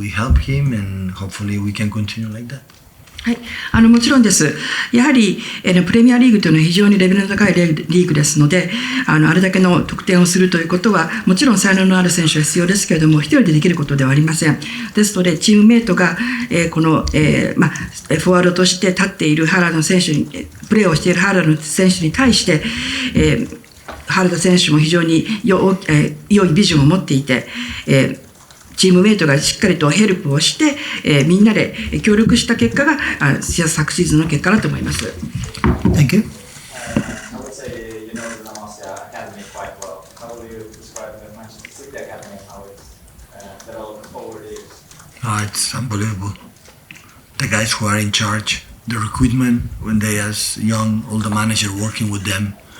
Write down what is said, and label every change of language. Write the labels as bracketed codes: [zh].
[en] We help him, and hopefully we can continue like that. [ja] はい、もちろんです。やはり、プレミアリーグというのは非常にレベルの高いリーグですので、あれだけの得点をするということは、もちろん才能のある選手は必要ですけれども、一人でできることではありません。ですので、チームメイトが、この、フォワードとして立っているハーランド選手に、プレーをしているハーランド選手に対して、ハーランド選手も非常に良いビジョンを持っていて、チームメイトがしっかりとヘルプをして、みんなで協力した結果が昨シーズンの結果だと思います。 [en] Thank you. I would say you know the Damasia Academy quite well. How will you describe the Manchester City Academy, how it's developed over the years? It's unbelievable. The guys who are in charge, the recruitment, when they as young, all the manager working with them.